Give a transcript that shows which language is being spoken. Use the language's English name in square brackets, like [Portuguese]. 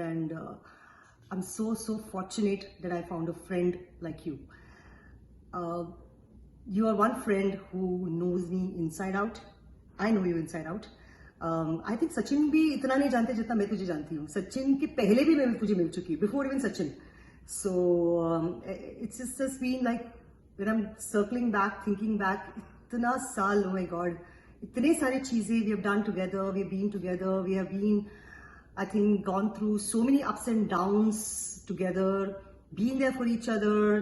[English] And I am so fortunate that I found a friend like you. You are one friend who knows me inside out. I know you inside out. I think [Hindi] Sachin भी इतना नहीं जानते जितना मैं तुझे जानती हूँ. सचिन के पहले भी मैं तुझे मिल चुकी हूँ, [English] before even Sachin. So it's just been like when I'm circling back, thinking back, [Hindi] इतना साल, [English] oh my God, [Hindi] इतने सारे चीजें [English] we have done together, we have been together, we have been, I think, gone through so many ups and downs together, being there for each other.